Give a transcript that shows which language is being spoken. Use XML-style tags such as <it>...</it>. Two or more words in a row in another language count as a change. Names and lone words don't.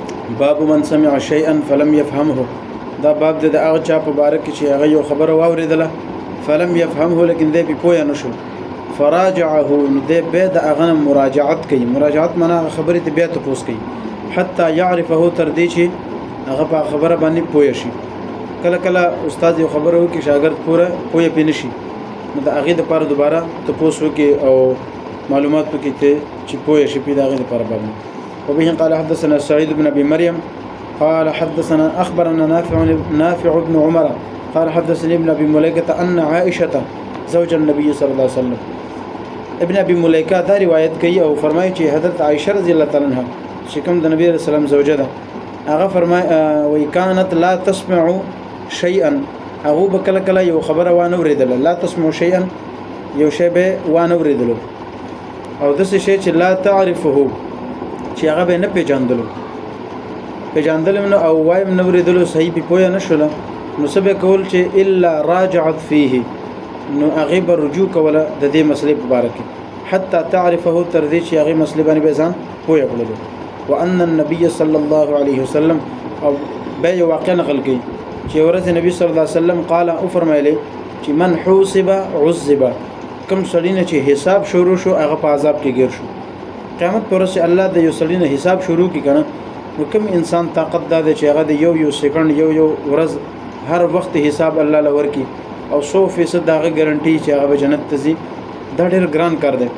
<ar>باب من سمع شيئا فلم يفهمه.</ar> <ps>دا باب د هغه چا په باره کې چې هغه یو خبره واورېدله</ps> <ar>فلم يفهمه</ar> <ps>لیکن دی پې پوه نه شو، فراجعه نو دی بیا د هغه مراجعت کوي. مراجعت معنا هغه خبرې ته بیا تپوس کوي</ps> <ar>حتی يعرفه</ar> <ps>تر دې چې هغه په خبره باندې پوه شي. کله کله استاد یو خبره وکړي شاګرد پوره پوه پې نه شي، نو د هغې دپاره دوباره تپوس وکړي او معلومات وکړي ته چې پوه شي پې د هغې دپاره باندې.</ps> <ar>وبه قال حدثنا سعيد بن أبي مريم قال حدثنا أخبرنا نافع بن عمر قال حدثني ابن أبي مليكة أن عائشة زوج النبي صلى الله عليه وسلم.</ar> <ps>ابن أبي مليكة دا روایت کوي او فرمایي چې حضرت عائشة</ps> <ar>رضی الله تعالی عنها</ar> <ps>چې کوم د نبی</ps> <ar>صلی الله علیه وسلم</ar> <ps>زوجه ده هغه فرمایي</ps> <ar>وی كانت لا تسمع شيئا،</ar> <ps>هغه به کله کله یو خبره وانه اوریدله،</ps> <ar>لا تسمع شيئا</ar> <ps>یو شی به وانه اوریدلو، او داسې شی چې</ps> <ar>لا تعرفه</ar> <ps>چې هغه به نه پیژاندل نو او وایم نه اوریدلو صحیح په پوهه نه شوله، نو څه به کول چې</ps> <ar>الا راجعت فيه،</ar> <ps>نو هغه به رجوع کوله د دې مسلې په باره کې</ps> <ar>حتی تعرفه</ar> <ps>تر دې چې هغه مسلې باندې به ځان پوهه کړلو.</ps> <ar>وان النبي صلى الله عليه وسلم</ar> <ps>او به یو واقع نقل کوي چې ورځ نبی</ps> <ar>صلی الله علیه وسلم</ar> <ps>قال او فرمایلی چې</ps> <ar>من حوسب عذب،</ar> <ps>کوم سړی نه چې حساب شروع شو هغه په عذاب کې ګیر شو. قیامت پر ورځ الله د یو سړی نه حساب شروع کی کنه، نو کوم انسان طاقت دا دی چې هغه د یو سکند یو ورځ هر وخت حساب الله لور کی او 100% دغه ګارانټي چې هغه جنت ته ځي، دا ډېر ګران کار دی.</ps>